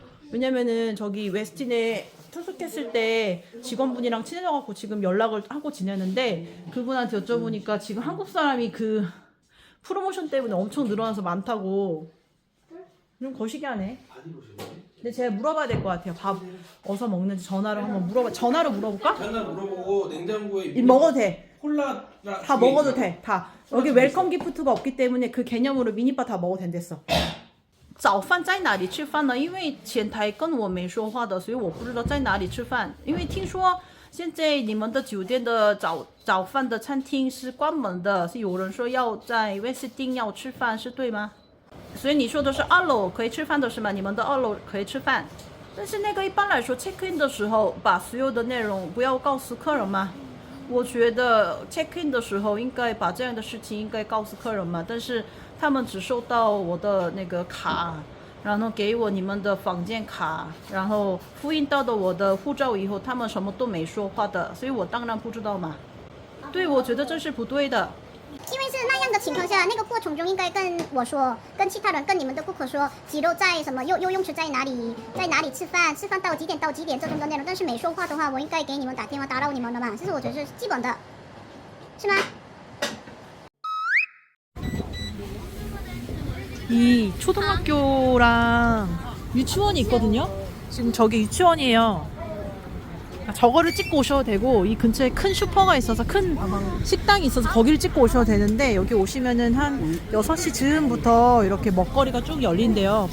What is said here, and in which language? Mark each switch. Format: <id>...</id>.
<ko>왜냐면은 저기 웨스틴에 투숙했을 때 직원분이랑 친해져갖고 지금 연락을 하고 지내는데 그분한테 여쭤보니까 지금 한국 사람이 그 프로모션 때문에 엄청 늘어나서 많다고. 좀 거시기 하네. 근데 제가 물어봐야 될 것 같아요. 밥 어디서 먹는지 전화로 한번 전화로 물어볼까? 전화 물어보고 냉장고에 먹어도 돼. 콜라 다 먹어도 돼. 다. 여기 웰컴 기프트가 없기 때문에 그 개념으로 미니바 다 먹어도 된댔어.</ko> <zh>早饭在哪里吃饭呢？因为前台跟我没说话的，所以我不知道在哪里吃饭。因为听说现在你们的酒店的早饭的餐厅是关门的，是有人说要在威斯汀要吃饭，是对吗？所以你说的是2楼可以吃饭的是吗？你们的2楼可以吃饭，但是那个一般来说 check in 的时候把所有的内容不要告诉客人吗？我觉得 check in 的时候应该把这样的事情应该告诉客人嘛，但是他们只收到我的那个卡，然后给我你们的房间卡，然后复印到的我的护照以后，他们什么都没说话的，所以我当然不知道嘛。对，我觉得这是不对的。因为是那样的情况下，那个过程中应该跟我说，跟其他人，跟你们的顾客说，鸡肉在什么游泳池在哪里，在哪里吃饭，吃饭到几点到几点这种的内容。但是没说话的话，我应该给你们打电话打扰你们的嘛，这是我觉得是基本的，是吗？</zh> <ko>이 초등학교랑 유치원이 있거든요. 지금 저기 유치원이에요. 저거를 찍고 오셔도 되고 이 근처에 큰 슈퍼가 있어서 큰 식당이 있어서 거기를 찍고 오셔도 되는데 여기 오시면은 한 6시 즈음부터 이렇게 먹거리가 쭉 열린대요.</ko>